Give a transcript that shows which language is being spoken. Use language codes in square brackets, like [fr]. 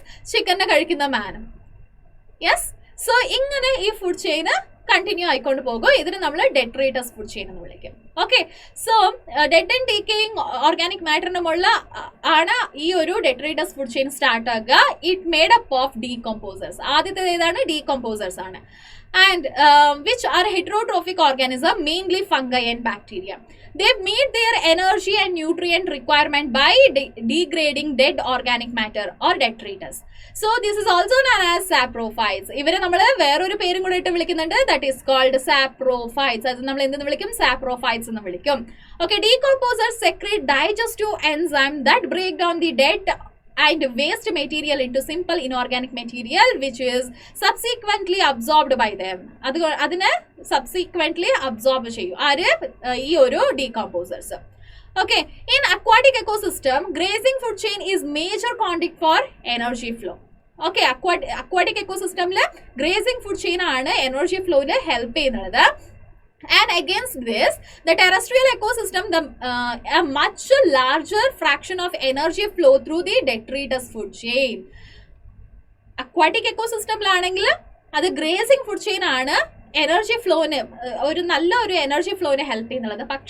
[ml] ചിക്കനെ കഴിക്കുന്ന മാനും. സോ ഇങ്ങനെ ഈ ഫുഡ് ചെയിന് കണ്ടിന്യൂ ആയിക്കൊണ്ട് പോകും. ഇതിന് നമ്മൾ ഡെട്രീറ്റസ് ഫുഡ് ചെയിൻ എന്ന് വിളിക്കും. Okay, so dead and decaying organic മാറ്ററിന് മുകളിൽ ആണ് ഈ ഒരു ഡെട്രീറ്റസ് ഫുഡ് ചെയിൻ സ്റ്റാർട്ട് ആകുക. [en] It made up of decomposers. [ml] ആദ്യത്തെ ഏതാണ്? ഡീകമ്പോസേഴ്സ് ആണ്. [en] And which are heterotrophic organisms, mainly fungi and bacteria. They meet their energy and nutrient requirement by degrading dead organic matter or detritus. So this is also known as saprophytes. [ml] ഇവരെ നമ്മൾ വേറൊരു പേരും കൂടെ ഇട്ട് വിളിക്കുന്നുണ്ട്, [en] that is called saprophytes. [ml] അത് നമ്മൾ എന്തെന്ന് വിളിക്കും? saprophytes എന്ന് വിളിക്കും. [en] Okay, decomposers secrete digestive enzyme that break down the dead and waste material into simple inorganic material which is subsequently absorbed by them. [ml] അതിനെ subsequently absorb ചെയ്യും ആര്? ഈ ഒരു decomposers. [en] Okay, in aquatic ecosystem, grazing food chain is major conduit for energy flow. [ml] Okay, aquatic ecosystem le grazing food chain ആണ് energy flow ന് help ചെയ്യുന്നത്. [en] And against this, the terrestrial ecosystem, a much larger fraction of energy flow through the detritus food chain. [ml] Aquatic ecosystem ലാണെങ്കിൽ അത് grazing food chain ആണ് energy ഫ്ലോന് ഒരു energy ഫ്ലോനെ help ചെയ്യുന്നുള്ളത്.